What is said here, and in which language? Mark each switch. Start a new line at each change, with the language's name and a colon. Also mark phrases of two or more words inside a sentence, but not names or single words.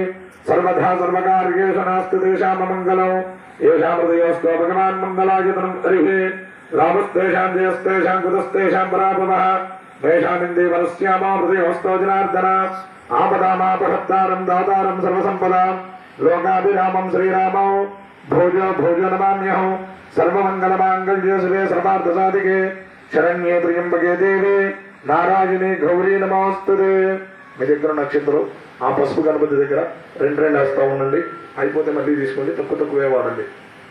Sanskrit: सर्वधा सर्वकार्येषु नास्ति तेषां मङ्गलौ येषां हृदयोऽस्तु भगवान् मङ्गलायतनं हरिः रामस्तेषां जयस्तेषां कुतस्तेषां पराभवः तेषामिन्दीवरस्यामो हृदयोऽस्तो जनार्दन आपदामापहत्तारं दातारं सर्वसम्पदां लोकाभिरामं श्रीरामौ भोजो भोजो नमाम्यहं सर्वमङ्गलमाङ्गल्ये शिवे सर्वार्थसाधिके शरण्ये त्र्यम्बके देवी नारायणी गौरी नमोस्तुते।
Telugu: మీ దగ్గర నక్షత్రం ఆ పసుపు గణపతి దగ్గర రెండు వేస్తా ఉండండి, అయిపోతే మళ్ళీ తీసుకోండి, తక్కువ తక్కువే వాడండి.